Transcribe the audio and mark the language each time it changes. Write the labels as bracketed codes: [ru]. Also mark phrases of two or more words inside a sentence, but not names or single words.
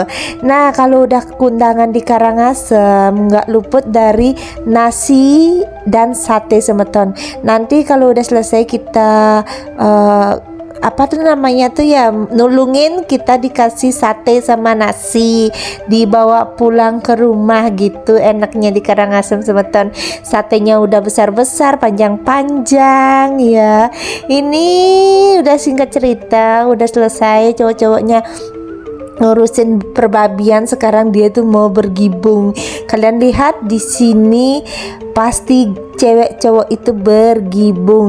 [id] Nah, kalau udah kundangan di Karangasem nggak luput dari nasi dan sate semeton. Nanti kalau udah selesai kita apa tuh namanya tuh ya, nulungin, kita dikasih sate sama nasi, dibawa pulang ke rumah gitu. Enaknya di Karangasem semeton, satenya udah besar-besar, panjang-panjang ya. Ini udah singkat cerita, udah selesai, cowok-cowoknya ngurusin perbabian, sekarang dia tuh mau bergibung. Kalian lihat di sini pasti cewek cowok itu bergibung.